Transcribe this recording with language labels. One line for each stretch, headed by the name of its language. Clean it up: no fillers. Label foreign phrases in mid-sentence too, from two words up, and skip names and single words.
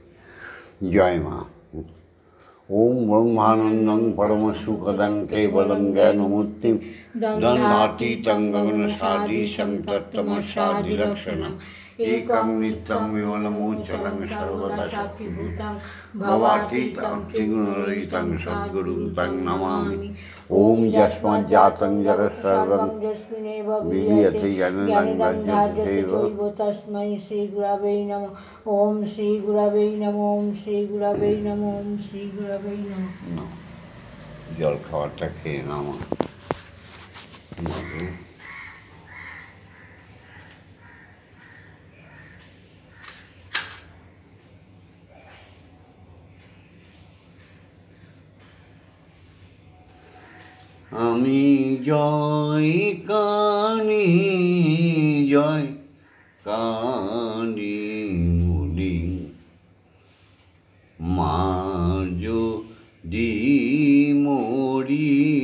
Bangla: জয় মা।
Sanskrit: ওম ব্রহ্মানন্দং পরম সুখদং কেবলং জ্ঞানমূর্তিম দণ্ডাতীতং গগনসাদীশং তত্ত্বমস্যাদিলক্ষণম एकं नित्यं विमलमोचनं सर्वदा साक्षिभूतं भवातीतं त्रिगुणरहितं सद्गुरुं तं नमामि। ॐ यस्माज्जातं जगत्सर्वं विलीयते जनिनं जगदेव तस्मै श्रीगुरवे नमः। ओम श्री गुरवे नमः। ओम श्री गुरवे नमः। ओम श्री गुरवे नमः।
Bangla: জল খাবারটা খেয়ে নাও মা। আমি জয় কানি জয় কানি বলি মা যদি মরি